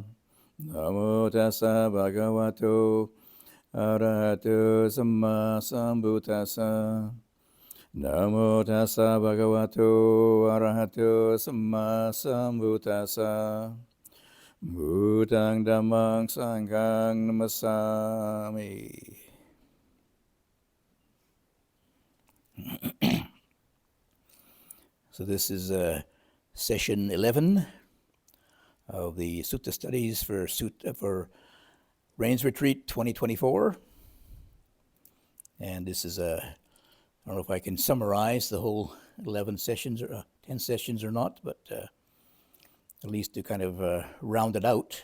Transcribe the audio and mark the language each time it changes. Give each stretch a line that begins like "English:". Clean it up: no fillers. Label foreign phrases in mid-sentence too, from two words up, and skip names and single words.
Pali: Namo tassa bhagavato arahato samma sambuddhassa. Namo tassa bhagavato arahato samma sambuddhassa. Buddhang dhammang sanghang namasami.
English: So this is session 11 of the Sutta studies for Rains Retreat 2024. And this is I don't know if I can summarize the whole 11 sessions or 10 sessions or not, but at least to kind of round it out.